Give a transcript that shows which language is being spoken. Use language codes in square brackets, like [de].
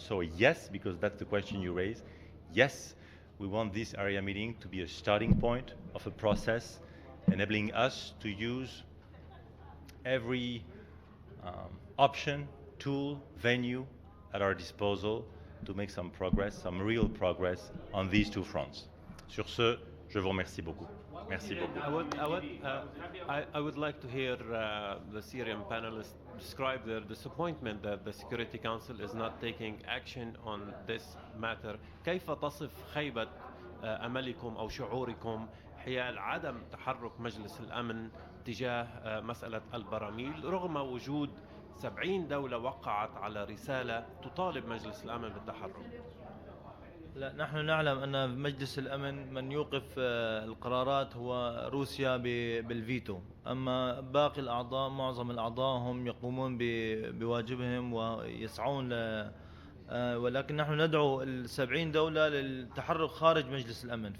[en] So yes, because that's the question you raised, yes, we want this area meeting to be a starting point of a process enabling us to use every option, tool, venue at our disposal to make some progress, some real progress on these two fronts. [fr] Sur ce, je vous remercie beaucoup. Merci beaucoup. [en] I would like to hear the Syrian panelists describe their disappointment that the Security Council is not taking action on this matter. [ar] كيف تصف خيبة أملكم أو شعوركم حيال عدم تحرك مجلس الأمن تجاه مسألة البراميل رغم وجود 70 دولة وقعت على رسالة تطالب مجلس الأمن بالتحرك؟ لا، نحن نعلم أن مجلس الأمن من يوقف القرارات هو روسيا بالفيتو، أما باقي الأعضاء معظم الأعضاء هم يقومون بواجبهم ويسعون ولكن نحن ندعو 70 دولة للتحرك خارج مجلس الأمن.